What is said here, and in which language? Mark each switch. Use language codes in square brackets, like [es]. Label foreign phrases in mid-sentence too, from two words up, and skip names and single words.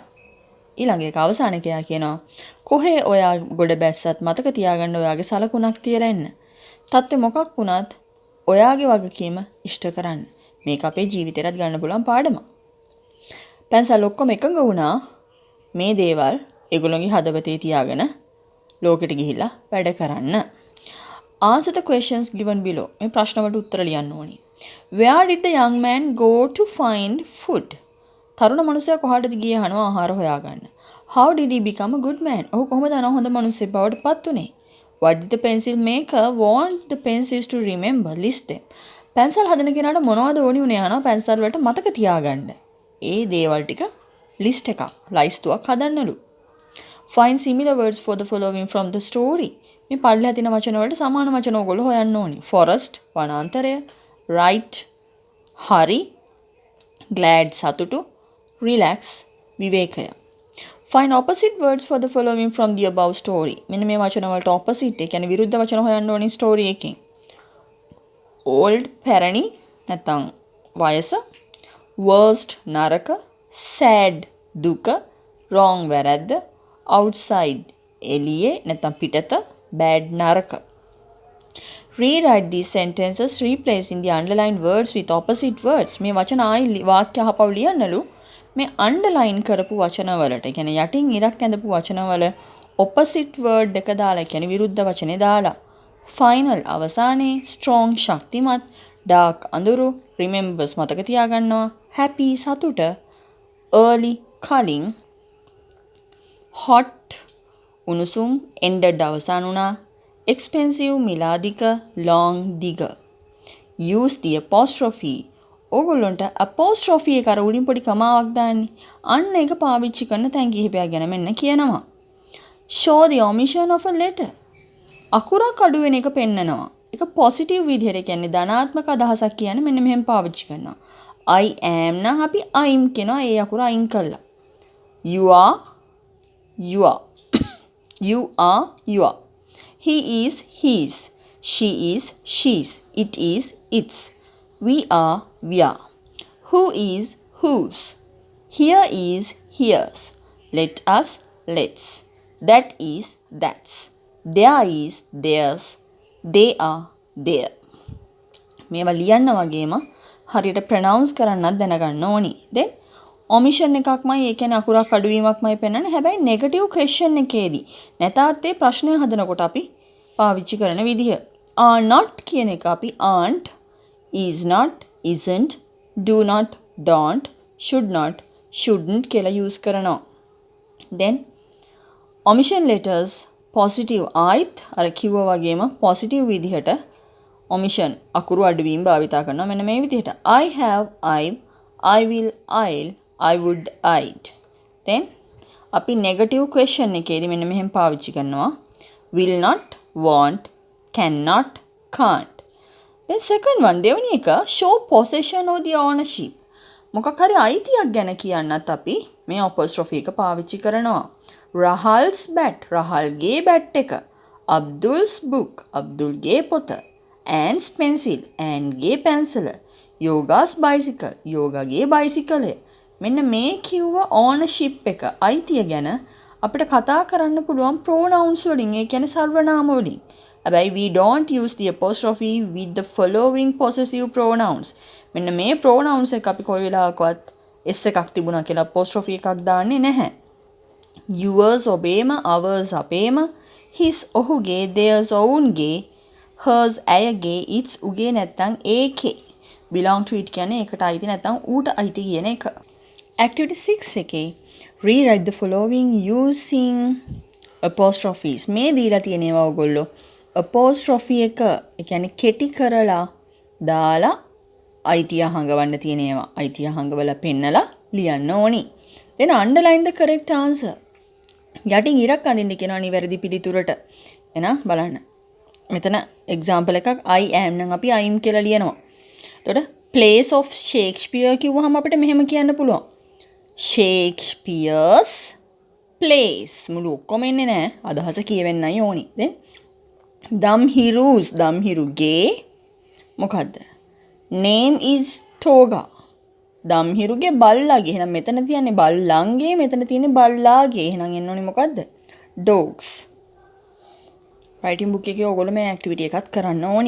[si] ඊළඟ එක අවසාන එකයා කියනවා කොහේ ඔයා ගොඩ බැස්සත් මතක තියාගන්න ඔයාගේ සලකුණක් තියලා එන්න. තත්ත්වෙ මොකක් වුණත් ඔයාගේ වගකීම ඉෂ්ට කරන්න. මේක අපේ ජීවිතේටත් ගන්න පුළුවන් පාඩමක්. පැන්සල් ඔක්කොම එකඟ වුණා මේ දේවල් ඒගොල්ලෝගේ හදවතේ තියාගෙන ලෝකෙට ගිහිල්ලා වැඩ කරන්න. [en] Answer the questions given below. [si] මේ ප්‍රශ්න වලට උත්තර ලියන්න ඕනි. [en] Where did the young man go to find food? [si] තරුණ මනුස්සයා කොහාටද ගියේ අහනවා ආහාර හොයාගන්න. [en] How did he become a good man? [si] ඔහු කොහොමද හොඳ මිනිසෙක් බවට පත් වුනේ? [en] What did the pencil maker want the pencils to remember? List them. [si] පැන්සල් හදන කෙනාට මොනවද ඕනි උනේ අහනවා පැන්සල් වලට මතක තියාගන්න. ඒ දේවල් ටික ලිස්ට් එකක් ලයිස්තුවක් හදන්නලු. [en] Find similar words for the following from the story. [si] මේ පල්ලෙහා තියෙන වචන වලට සමාන වචන ඕගොල්ලෝ හොයන්න ඕනි. Forest වනාන්තරය, right හරි, glad සතුටු, relax විවේකය. [en] Find opposite words for the following from the above story. [si] මෙන්න මේ වචන වලට opposite ඒ කියන්නේ විරුද්ධ වචන හොයන්න ඕනි story එකකින්. Old පැරණි නැත්නම් වයස, worst නරක, sad දුක, wrong වැරද්ද, outside එළියේ නැත්නම් පිටත, bad නරක. [en] Rewrite these sentences replacing the underlined words with opposite words. [si] මේ වචන ආයි වාක්‍ය අහපව ලියන්නලු. මේ අන්ඩර්ලයින් කරපු වචන වලට, ඒ කියන්නේ යටින් ඉරක් ඇඳපු වචන වල [en] opposite word [si] එක දාලා, ඒ කියන්නේ විරුද්ධ වචනේ දාලා. Final අවසානයේ strong ශක්තිමත්, dark අඳුරු, remembers මතක තියාගන්නවා, happy සතුට, early කලින්, hot උණුසුම්, ended අවසන් වුණා, expensive මිලාදික, long දිග. [en] Use the apostrophe. [si] ඕගොල්ලොන්ට apostrophe එක අර උඩින් පොඩි කමාවක් දාන්නේ. අන්න ඒක පාවිච්චි කරන තැන් කිහිපයක් ගැන මෙන්න කියනවා. [en] Show the omission of a letter. [si] අකුරක් අඩු වෙන එක පෙන්නනවා. ඒක positive විදිහට කියන්නේ ධනාත්මක අදහසක් කියන්නේ මෙන්න මෙහෙම පාවිච්චි කරනවා. [en] I am [si] නම් අපි I'm කියනවා ඒ අකුර අයින් කළා. [en] You are you are. You are you are. He is his. She is she's. It is its. We are we are. Who is whose. Here is here's. Let us let's. That is that's. There is theirs. They are there. [si] මේවා ලියන්න වගේම හරියට ප්‍රොනවුන්ස් කරන්නත් දැනගන්න ඕනි. then omission එකක්මයි, ඒ කියන්නේ අකුරක් අඩුවීමක්මයි පෙන්වන්නේ. හැබැයි [en] negative question [si] එකේදී නැතාර්ථයේ ප්‍රශ්නය හදනකොට අපි පාවිච්චි කරන විදිහ. [en] are not [si] කියන එක අපි [en] aren't, is not, isn't, do not, don't, should not, shouldn't කියලා use කරනවා. then omission letters positive [si] ආයිත් අර කිව්වා වගේම positive විදිහට omission අකුරු අඩුවීම භාවිතා කරනවා. මෙන්න මේ විදිහට [en] I have, I will, I'll, I would, I'd. [si] then අපි [en] negative question [si] එකේදී මෙන්න මෙහෙම පාවිච්චි කරනවා. [en] will not, won't, cannot, can't. then second one [si] දෙවෙනි එක [en] show possession of the ownership. [si] මොකක් හරි අයිතියක් ගැන කියන්නත් අපි මේ apostrophe එක පාවිච්චි කරනවා. [en] Rahal's bat, [si] රහල්ගේ බැට් එක. [en] Abdul's book, [si] අබ්දුල්ගේ පොත. [en] Anne's pencil, [si] ඇන්ගේ පැන්සල. [en] Yoga's bicycle, [si] යෝගගේ බයිසිකලය. මෙන්න මේ කිව්ව ownership එක අයිතිය ගැන අපිට කතා කරන්න පුළුවන් pronouns වලින්, ඒ කියන්නේ සර්වනාම වලින්. [en] හැබැයි we don't use the apostrophe with the following possessive pronouns. [si] මෙන්න මේ pronouns එක අපි කොයි වෙලාවකවත් s එකක් තිබුණා කියලා apostrophe එකක් දාන්නේ නැහැ. yours ඔබේම, ours අපේම, his ඔහුගේ, theirs ඔවුන්ගේ, hers ඇයගේ, its උගේ නැත්නම් ඒකේ. [en] belong to it [si] කියන්නේ ඒකට අයිති නැත්නම් ඌට අයිති කියන එක. [en] activity 6 එකේ rewrite the following using apostrophes. [si] මේ දීලා තියෙනවා ඔයගොල්ලෝ apostrophe එක, ඒ කියන්නේ කෙටි කරලා දාලා අයිතිය හංගවන්න තියෙනවා. අයිතිය හංගවලා පෙන්නලා ලියන්න ඕනි. [en] then underline the correct answer. [si] යටින් ඉරක් අඳින්න කියනවා නිවැරදි පිළිතුරට. එහෙනම් බලන්න. මෙතන example එකක් [en] I am [si] නම් අපි I'm කියලා ලියනවා. එතකොට [en] place of Shakespeare [si] කිව්වහම අපිට මෙහෙම කියන්න පුළුවන්. [en] Shakespeare's place. [si] මුළු ඔක්කොම එන්නේ නැහැ. අදහස කියවෙන්නයි ඕනි. then දම්හිරුගේ මොකද්ද? [en] name is Toga. [si] දම්හිරුගේ බල්ලාගේ. එහෙනම් මෙතන තියන්නේ බල්ලන්ගේ, මෙතන තියන්නේ බල්ලාගේ. එහෙනම් එන්න ඕනේ මොකද්ද? dogs. [en] writing book [si] එකේ ඔයගොල්ලෝ මේ activity එකත් කරන්න ඕනි.